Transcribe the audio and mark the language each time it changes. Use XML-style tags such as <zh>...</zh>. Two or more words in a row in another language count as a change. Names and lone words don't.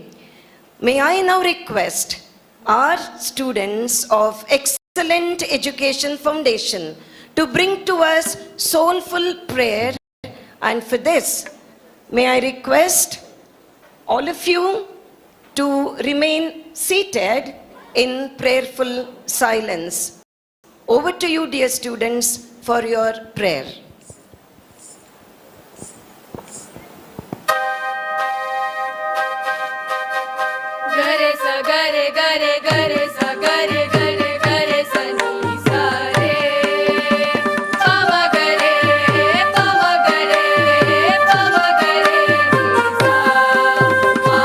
<en>May I now request our students of Excellent Education Foundation to bring to us soulful prayer, and for this, may I request all of you to remain seated in prayerful silence. Over to you, dear students, for your prayer. Gare sa gare gare gare sa gare gare gare sa ni sa re pava gare pava gare pava gare ni sa</en>